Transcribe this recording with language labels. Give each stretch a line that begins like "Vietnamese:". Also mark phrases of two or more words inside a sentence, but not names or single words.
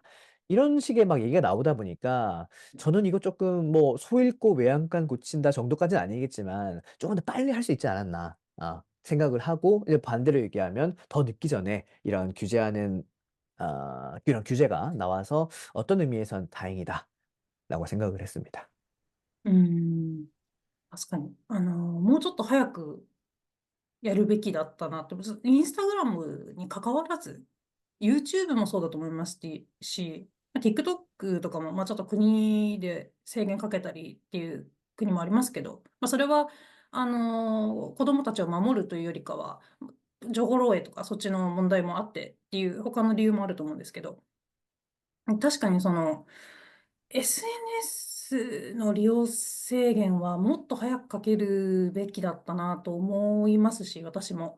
Korean: 이런 식의 막 얘기가 나오다 보니까 저는 이거 조금 뭐 소 잃고 외양간 고친다 정도까지는 아니겠지만 조금 더 빨리 할 수 있지 않았나 생각을 하고 이제 반대로 얘기하면 더 늦기 전에 이런 규제하는 이런 규제가 나와서 어떤 의미에선 다행이다라고 생각을 했습니다.
Japanese: うん。確かに。もうちょっと早くやるべきだったなって、インスタグラムに関わらず、YouTube もそうだと思いますし、TikTok とかも、ちょっと国で制限かけたりっていう国もありますけど、それは、子供たちを守るというよりかは、情報漏洩とかそっちの問題もあってっていう他の理由もあると思うんですけど、確かにその SNS の利用制限はもっと早くかけるべきだったなと思いますし、私も。